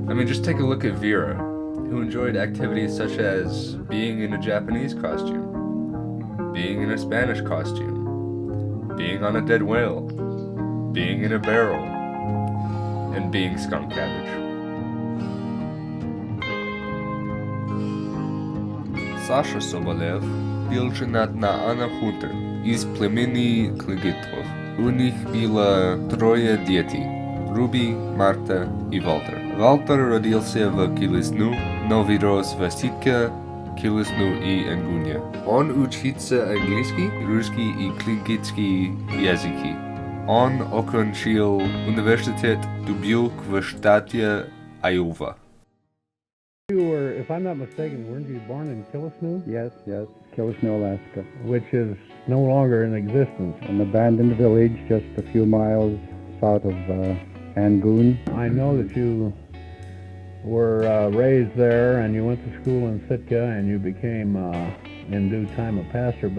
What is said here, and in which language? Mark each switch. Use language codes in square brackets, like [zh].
[en] I mean, just take a look at Vera, who enjoyed activities such as being in a Japanese costume, being in a Spanish costume, being on a dead whale, being in a barrel, and being skunk cabbage. [ru] Sasha Sobolev был женат на Анна Хунтер из племени Тлигитов. У них было 3 детей: Руби, Марта и Валтер. Валтер родился в Killisnoo, но вырос в Ситке, Killisnoo и Ангуне. Он учится английский, русский и тлигитский языки. Он окончил университет Дубюк в штате Айова. [en] You were, if I'm not mistaken, weren't you born in Killisnoo? Yes, Killisnoo, Alaska. Which is no longer in existence. An abandoned village just a few miles south of Angoon. I know that you were raised there and you went to school in Sitka and you became, in due time, a pastor.